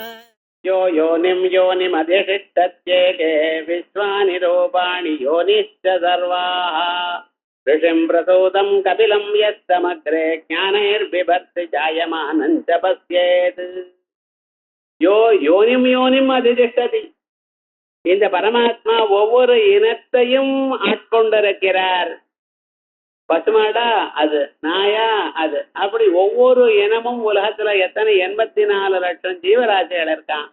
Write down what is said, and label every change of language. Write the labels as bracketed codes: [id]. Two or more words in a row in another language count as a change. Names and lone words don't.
[sa] यो योनिमधिष्ठत्येके विश्वानि रूपाणि योनिश्च सर्वाः ऋषिं प्रसूतं कपिलं यस्तमग्रे ज्ञानैर्बिभर्ति जायमानं च पश्येत् यो योनिम् अधितिष्ठति. [ta] இந்த பரமாத்மா ஒவ்வொரு இனத்தையும் ஆட்கொண்டிருக்கிறார். பசுமாடா அது, நாயா அது, அப்படி ஒவ்வொரு இனமும் உலகத்துல எத்தனை 84 லட்சம் ஜீவராசிகள் இருக்கான்.